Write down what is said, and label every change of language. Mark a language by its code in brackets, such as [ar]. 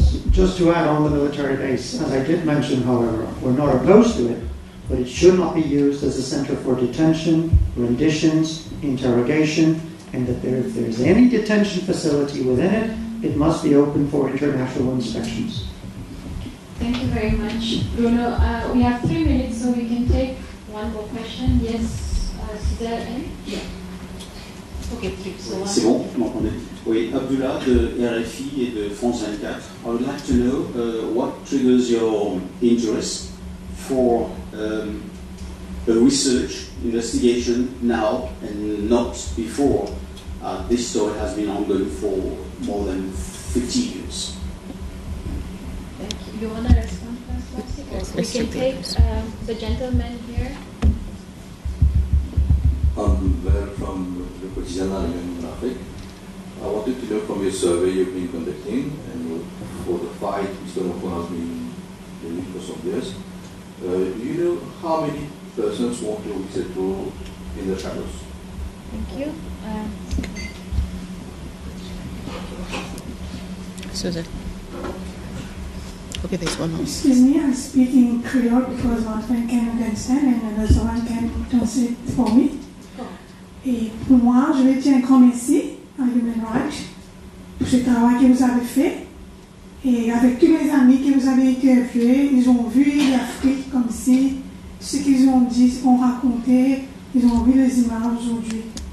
[en] Just to add on the military base, as I did mention, however, we're not opposed to it, but it should not be used as a center for detention, renditions, interrogation, and that if there's any detention facility within it, it must be open for international inspections. Thank you very much. Bruno, we have 3 minutes, so we can take one more question. Yes, is there any? Yeah. Okay, so [fr] C'est bon, vous m'entendez? Oui, Abdullah de RFI et de France 24. [en] I would like to know what triggers your interest for a research investigation now and not before. This story has been ongoing for more than 50 years. Thank you. You want to respond first? We can take the gentleman here. I'm there from the Quotidien in Afrique. I wanted to know from your survey you've been conducting, and for the fight Mr. Macron has been doing for some years. Do you know how many persons want to resettle in the Chagos? Thank you. Susan. Okay, there's one more. Excuse me, I speak in Creole because one friend can understand and another one can translate for me. [fr] Et pour moi, je vais dire un grand merci à Human Rights pour ce travail que vous avez fait. Et avec tous les amis que vous avez interviewés, ils ont vu l'Afrique comme si ce qu'ils ont dit, ont raconté, ils ont vu les images aujourd'hui.